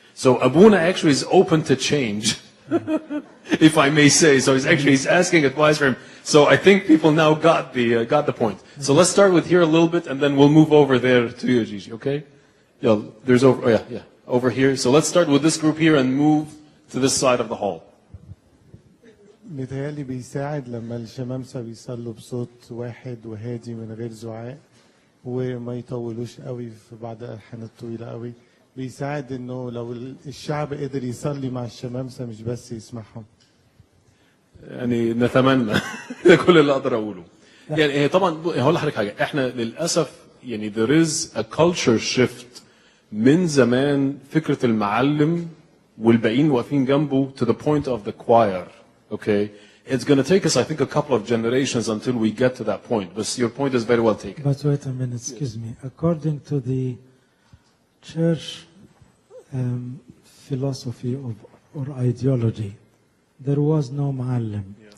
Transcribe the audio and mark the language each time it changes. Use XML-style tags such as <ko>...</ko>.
<en>So Abuna actually is open to change, if I may say. So he's asking advice for him. So I think people now got the point. So let's start with here a little bit, and then we'll move over there to you, Gigi. Okay? Yeah, there's over. Oh yeah. over here. So let's start with this group here and move to this side of the hall.</en> <ar>متهيألي بيساعد لما الشمامسة بيصلوا بصوت واحد وهادي من غير زعاق وما يطولوش قوي في بعض الألحان الطويلة قوي. بيساعد إنه لو الشعب قدر يصلي مع الشمامسة مش بس يسمعهم. يعني نتمنى ده كل اللي اقدر اقوله. يعني طبعا هقول لحضرتك حاجه، احنا للاسف يعني</ar> <en>there is a culture shift</en> <ar>من زمان، فكره المعلم والباقيين واقفين جنبه</ar> <en>to the point of the choir. Okay, it's going to take us, I think, a couple of generations until we get to that point. But your point is very well taken. But wait a minute, excuse me. According to the church philosophy or ideology, there was no muallim.</en>